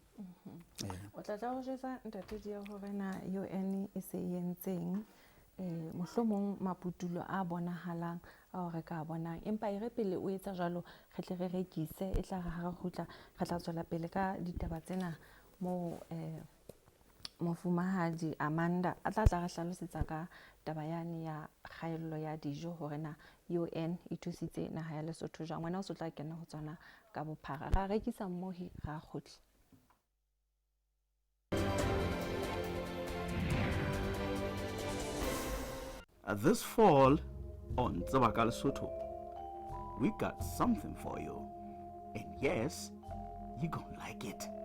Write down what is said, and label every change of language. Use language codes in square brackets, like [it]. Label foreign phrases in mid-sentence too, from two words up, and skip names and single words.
[st] O tla ho jwetsa ntate dia hore na UN e se yentseng mohlomong maputulo a bonahalang a re ka bonang, empa e re pele o etsa jwalo re tle re rekise e tla ha re kgutla re tla tswela pele ka ditaba tsena mo mofumahadi Amanda a tla re hlalosetsa ka taba yane ya kgaello ya dijo hore na UN e thusitse naha ya Lesotho jwang. Wena o se tla kena ho tsona ka bophara, ra rekisa mmohi ra kgutla. [en] This fall on Tsebaka Lesotho, we got something for you. And yes, you gonna like it.